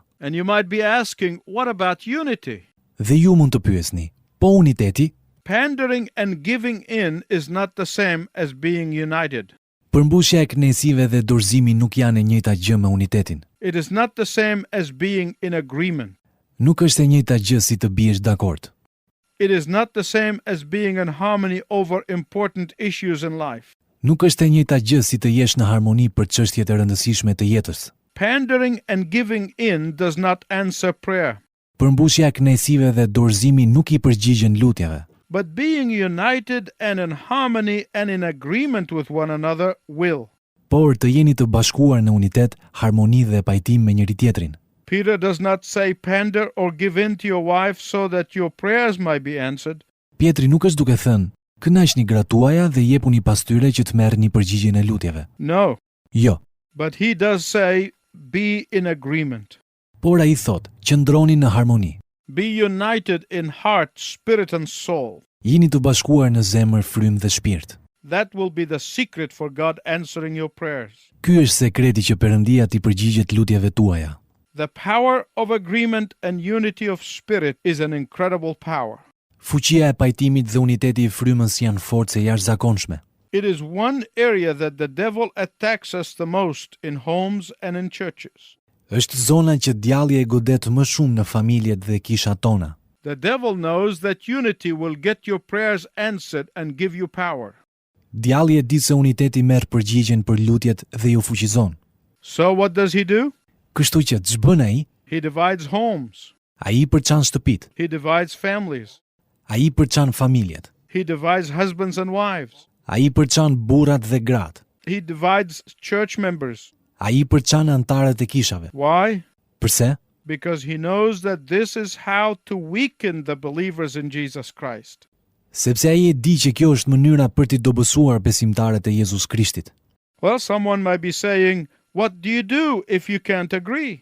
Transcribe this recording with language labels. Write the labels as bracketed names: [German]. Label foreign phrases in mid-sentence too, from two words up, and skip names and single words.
[English] And you might be asking, what about unity? [Albanian] Dhe ju mund të pyesni, po uniteti? [English] Pandering and giving in is not the same as being united. [Albanian] Përmbushja e kënaqësive dhe dorëzimi nuk janë e njëjta gjë me unitetin. [English] It is not the same as being in agreement. [Albanian] Nuk është e njëjta gjë si të biesh dakord. [English] It is not the same as being in harmony over important issues in life. [Albanian] Nuk është e njëjta gjë si të jesh në harmoni për çështjet e rëndësishme të jetës. [English] Pandering and giving in does not answer prayer. [Albanian] Përmbushja e kënaqësive dhe dorëzimi nuk I përgjigjen lutjeve. [English] But being united and in harmony and in agreement with one another will. [Albanian] Por të jeni të bashkuar në unitet, harmoni dhe pajtim me njëri tjetrin. [English] Peter does not say pander or give in to your wife so that your prayers might be answered. [Albanian] Pietri nuk është duke thënë, kënaqni gratë tuaja dhe jepuni pas tyre që të merrni përgjigjen e lutjeve. [English] No, [Albanian] Jo, [English] but he does say be in agreement. [Albanian] por ai thot, qëndroni në harmoni. [English] Be united in heart, spirit and soul. [Albanian] Jini të bashkuar në zemër, frymë dhe shpirt. [English] That will be the secret for God answering your prayers. [Albanian] Ky është sekreti që Perëndia t'i përgjigjet lutjeve tuaja. [English] The power of agreement and unity of spirit is an incredible power. [Albanian] Fuqia e pajtimit dhe uniteti i frymës janë forcë jashtëzakonshme. [English] It is one area that the devil attacks us the most in homes and in churches. [Albanian] Është zona që djalli e godet më shumë në familjet dhe kishat tona. [English] The devil knows that unity will get your prayers answered and give you power. [Albanian] Djalli e di se uniteti merr përgjigjen për lutjet dhe ju fuqizon. [English] So what does he do? [Albanian] Kështu që ç'bën ai? [English] He divides homes. [Albanian] Ai përçan shtëpit. [English] He divides families. [Albanian] Ai përçan familjet. [English] He divides husbands and wives. [Albanian] Ai përçan burrat dhe gratë. [English] He divides church members. [Albanian] Ai përçan antarët e kishave. [English] Why? [Albanian] Pse? [English] Because he knows that this is how to weaken the believers in Jesus Christ. [Albanian] Sepse ai e di që kjo është mënyra për t'i dobësuar besimtarët e Jezus Krishtit. [English] Well, someone might be saying, what do you do if you can't agree?